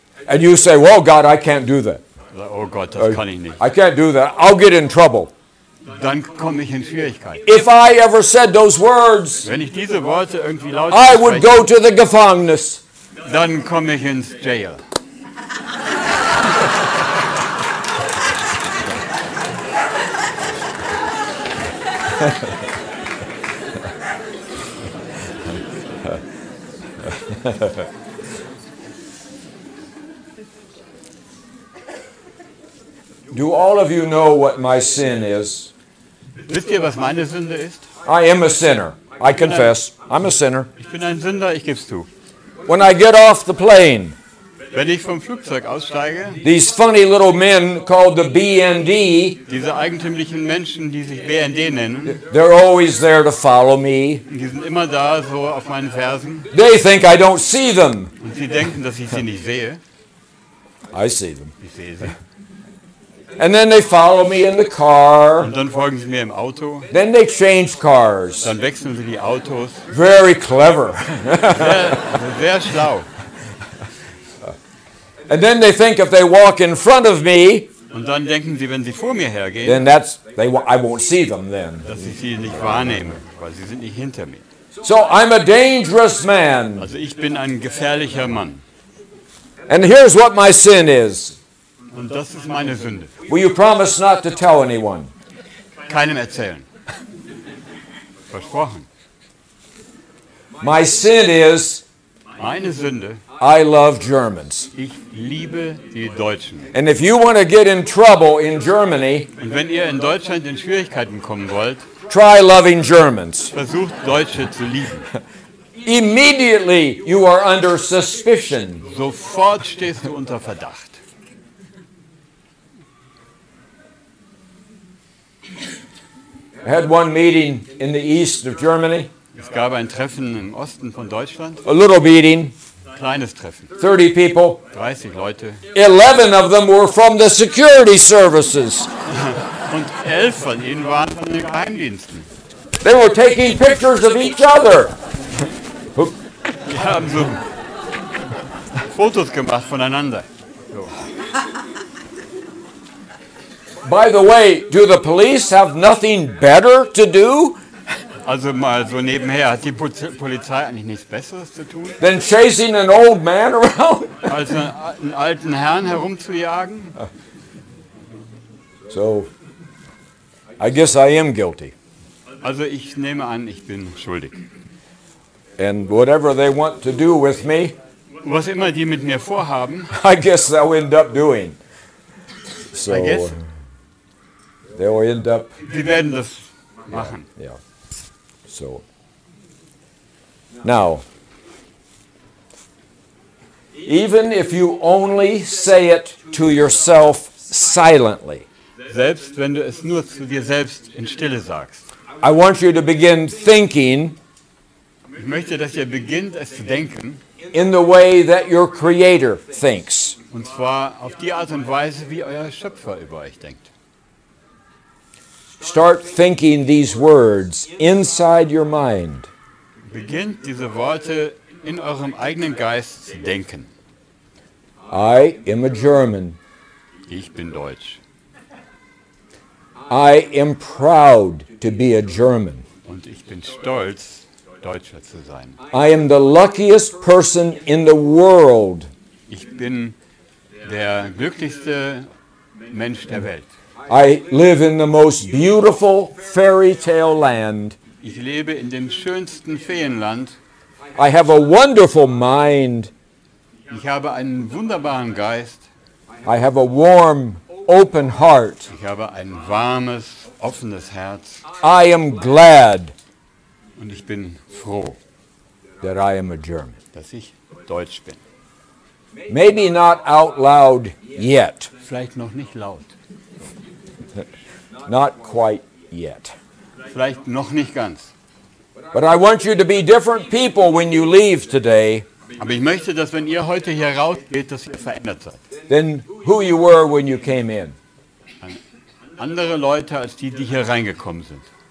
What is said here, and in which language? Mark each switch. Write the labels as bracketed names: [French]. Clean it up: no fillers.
[English] And you say, well, God, I can't do that. [German] Oh Gott, das kann ich nicht. [English] I can't do that. I'll get in trouble. [German] Dann komme ich in Schwierigkeiten. [English] If I ever said those words, [German] Wenn ich diese Worte irgendwie laut [English] I would [German] spreche, [English] go to the Gefängnis. [German] dann komme ich ins Jail. [English] Do all of you know what my sin is? [German] Wisst ihr, was meine Sünde ist? [English] I am a sinner. I confess. I'm a sinner. [German] Ich bin ein Sünder, ich gebe es zu. [English] When I get off the plane, [German] Wenn ich vom Flugzeug aussteige, [English] these funny little men called the BND, [German] diese eigentümlichen Menschen, die sich BND nennen, [English] they're always there to follow me. [German] die sind immer da, so auf meinen Fersen. [English] They think I don't see them. [German] Und sie denken, dass ich sie nicht sehe. [English] I see them. [German] Ich sehe sie. [English] And then they follow me in the car. [German] Und dann folgen sie mir im Auto. [English] Then they change cars. [German] Dann wechseln sie die Autos. [English] Very clever. [German] Sehr schlau. [English] And then they think if they walk in front of me, [German] Und dann denken sie, wenn sie vor mir hergehen, [English] then I won't see them then. [German] dass ich sie nicht wahrnehme, weil sie sind nicht hinter mir. [English] So I'm a dangerous man. [German] Also ich bin ein gefährlicher Mann. [English] And here's what my sin is. [German] Und das ist meine Sünde. [English] Will you promise not to tell anyone? [German] Keinem erzählen. Versprochen. [English] My sin is [German] Meine Sünde, [English] I love Germans. [German] ich liebe die Deutschen. [English] And if you want to get in trouble in Germany, [German] Und wenn ihr in Deutschland in Schwierigkeiten kommen wollt, [English] try loving Germans. [German] versucht Deutsche zu lieben. [English] Immediately you are under suspicion. [German] Sofort stehst du unter Verdacht. [English] I had one meeting in the east of Germany, [German] Es gab ein Treffen im Osten von Deutschland, [English] a little meeting, [German] kleines Treffen, [English] 30 people. [German] 30 Leute. [English] 11 of them were from the security services. [German] Und 11 von ihnen waren von den Geheimdiensten. [English] They were taking pictures of each other. [German] Die haben so Fotos gemacht voneinander. [English] So. By the way, do the police have nothing better to do [German] Also mal so nebenher, hat die Polizei eigentlich nichts Besseres zu tun, [English] than chasing an old man around? [German] als einen alten Herrn herumzujagen? [English] So, I guess I am guilty. [German] Also ich nehme an, ich bin schuldig. [English] And whatever they want to do with me, [German] Was immer die mit mir vorhaben, [English] I guess they'll end up doing. So, I guess. they'll end up, [German] sie werden das machen. [English] yeah. So, now, even if you only say it to yourself silently, [German] Selbst wenn du es nur zu dir selbst in Stille sagst. [English] I want you to begin thinking [German] Ich möchte, dass ihr beginnt, es zu denken, [English] in the way that your Creator thinks. [German] und zwar auf die Art und Weise, wie euer Schöpfer über euch denkt. [English] Start thinking these words inside your mind. [German] Beginnt diese Worte in eurem eigenen Geist zu denken. [English] I am a German. [German] Ich bin deutsch. [English] I am proud to be a German. [German] Und ich bin stolz, Deutscher zu sein. [English] I am the luckiest person in the world. [German] Ich bin der glücklichste Mensch der Welt. [English] I live in the most beautiful fairy tale land. [German] Ich lebe in dem schönsten Feenland. [English] I have a wonderful mind. [German] Ich habe einen wunderbaren Geist. [English] I have a warm, open heart. [German] Ich habe ein warmes, offenes Herz. [English] I am glad [German] Und ich bin froh, [English] that I am a German. [German] dass ich Deutsch bin. [English] Maybe not out loud yet. [German] Vielleicht noch nicht laut. [English] Not quite yet. [German] Vielleicht noch nicht ganz. [English] But I want you to be different people when you leave today [German] Aber ich möchte, dass wenn ihr heute hier rausgeht, dass ihr verändert seid. [English] than who you were when you came in. [German] Andere Leute als die, die hier reingekommen sind.